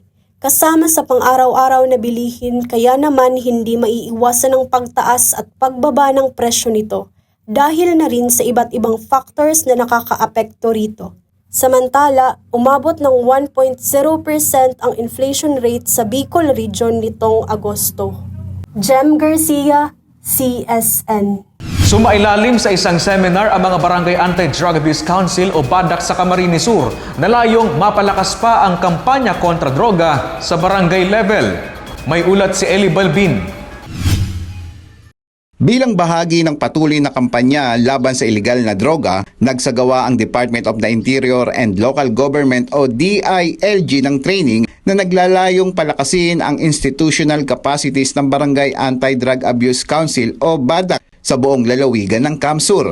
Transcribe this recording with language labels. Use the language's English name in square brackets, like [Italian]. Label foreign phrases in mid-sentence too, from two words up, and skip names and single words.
[Filipino] Kasama sa pang-araw-araw na bilihin, kaya naman hindi maiiwasan ang pagtaas at pagbaba ng presyo nito, dahil na rin sa iba't ibang factors na nakakaapekto rito. Samantala, umabot ng 1.0% ang [English] inflation rate [Filipino] sa Bicol Region nitong Agosto. Jem Garcia, CSN. Sumailalim sa isang seminar ang mga Barangay Anti-Drug Abuse Council o BADAC sa Camarines Sur na layong mapalakas pa ang kampanya kontra droga sa barangay level. May ulat si Eli Balbin. Bilang bahagi ng patuloy na kampanya laban sa iligal na droga, nagsagawa ang Department of the Interior and Local Government o DILG ng training na naglalayong palakasin ang [English] institutional capacities [Filipino] ng Barangay Anti-Drug Abuse Council o BADAC sa buong lalawigan ng Camsur.